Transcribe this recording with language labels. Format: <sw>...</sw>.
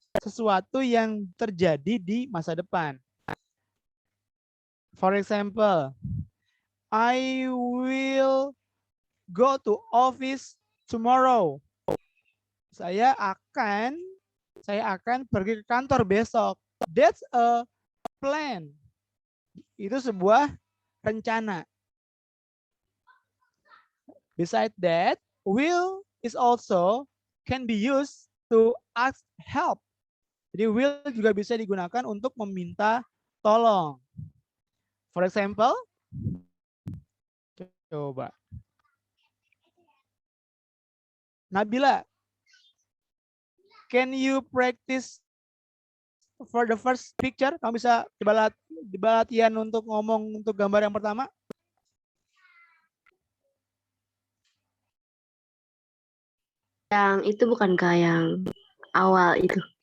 <id>Sesuatu yang terjadi di masa depan.</id> <en>For example, I will go to office tomorrow.</en> <id>Saya akan pergi ke kantor besok.</id> <en>That's a plan.</en> <id>Itu sebuah rencana.</id> <en>Besides that, will is also can be used to ask help.</en> <id>Jadi will juga bisa digunakan untuk meminta tolong.</id> <en>For example, coba. Nabila, can you practice for the first picture?</en> <id>Kamu bisa coba latihan untuk ngomong untuk gambar yang pertama? Yang itu bukankah yang awal itu?</id>